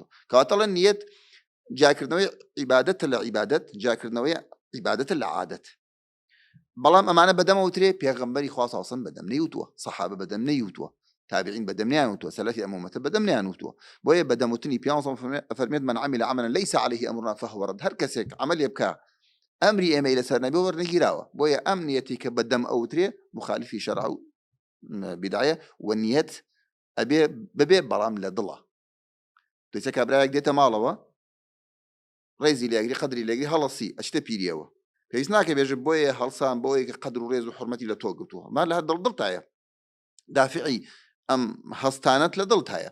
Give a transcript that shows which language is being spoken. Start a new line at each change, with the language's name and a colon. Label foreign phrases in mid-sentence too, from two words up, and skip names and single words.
Central Kurdish: کەواتەڵە نیەت جاکردنەوەی عیبادەتە لە عیبادەت، جاکردنەوەی عیبادەتە لە عادەت. بەڵام ئەمانە بەدەمەوترێ پێغەمبەری خوا
Arabic: صلی الله علیه و سلم
Central Kurdish: بەدەم نەیوتووە، سەحابە بەدەم نەیوتووە، تابعین بەدەم نەیانوتووە، سەلەفی ئەم ئومەتە بەدەم نەیانوتووە. بۆیە بەدەموتنی پیان فەرمێت
Arabic: من عمل عملا ليس عليه امرنا فهو رد.
Central Kurdish: هەر کەسێک عملێ بکە ئەمری ئێمەی لەسەر نەبێ وەرنەگیراوە. بۆیە ئەم نیەتی کە بەدەم ئەوترێ مخالفی شەرع و بدعەیە و نیەت ئەبێ ببێ بەڵام لە دڵە. دوێتە کابراایەک دێتە ماڵەوە ڕێزی لێگری قەدری لێگری هەڵەسی ئەچتە پیریەوە، پێویست ناکە بێژە بۆیە هەڵسان بۆیە کە قەدر و ڕێز و حورمەتی لە تۆ گرتووە، ما لە هەر دڵتایە، دافعی ئەم هەستانەت لە دڵتایە.